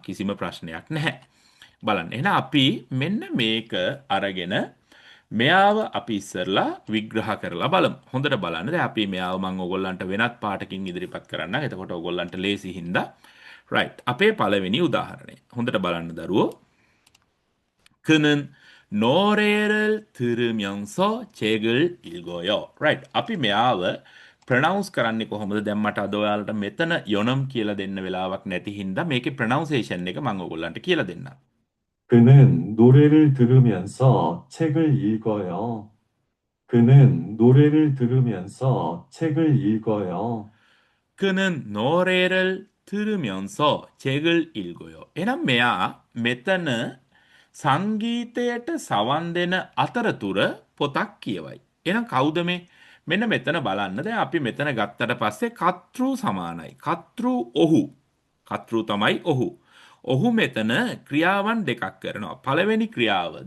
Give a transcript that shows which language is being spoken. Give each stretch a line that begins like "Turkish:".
Sinhala: කිසිම ප්‍රශ්නයක් නැහැ. බලන්න. එහෙනම් අපි මෙන්න මේක අරගෙන මෙයාව අපි ඉස්සරලා විග්‍රහ කරලා බලමු. හොඳට බලන්න. දැන් අපි මෙයාව මම ඕගොල්ලන්ට වෙනත් පාටකින් ඉදිරිපත් කරන්නම්. එතකොට ඕගොල්ලන්ට ලේසි හින්දා right. අපේ පළවෙනි උදාහරණය. හොඳට බලන්න දරුවෝ.
Korean: 그는 노래를 들으면서 책을 읽어요.
Sinhala: right. අපි මෙයාව ප්‍රොනවුන්ස් කරන්නේ කොහොමද? දැන් මට අද ඔයාලට මෙතන යොනම් කියලා දෙන්න වෙලාවක් නැති හින්දා මේකේ ප්‍රොනවුන්සේෂන් එක මම ඕගොල්ලන්ට කියලා දෙන්නම්.
Korean: 그는 노래를 들으면서 책을 읽어요. 그는 노래를 들으면서 책을 읽어요. 그는 노래를 들으면서 책을 읽어요.
Sinhala: එහෙනම් මෙයා මෙතන සංගීතයට සවන් දෙන අතරතුර පොතක් කියවයි. එහෙනම් කවුද මේ? මෙන්න මෙතන බලන්න. දැන් අපි මෙතන ගත්තට පස්සේ කතෘ සමානයි. කතෘ ඔහු. කතෘ තමයි ඔහු. ඔහු මෙතන ක්‍රියාවන් දෙකක් කරනවා. පළවෙනි ක්‍රියාව.